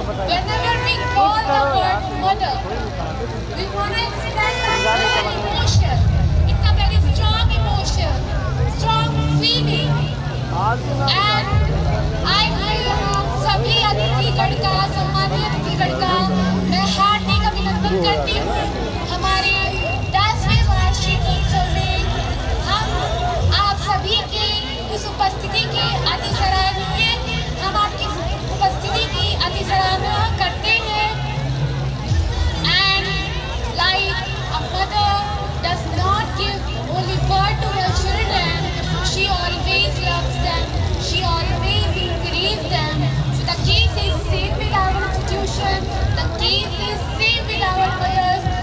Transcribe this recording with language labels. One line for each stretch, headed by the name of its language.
English: Whenever we call the word mother, we want to express an emotion. It's a very strong emotion, strong feeling. And I
Hindi: सभी अतिथिगण का, सम्मानीय अतिथिगण का मैं हार्दिक अभिनंदन करती हूँ। हमारे 10वें वार्षिक उत्सव में हम आप सभी की इस उपस्थिति के अति सराहनीय हम आपकी उपस्थिति की अति सराहना करते हैं।
English: And like a mother does not give only birth to her children, she always loves them, she always encourages them. So the case is same with our institution, the case is same with our mothers.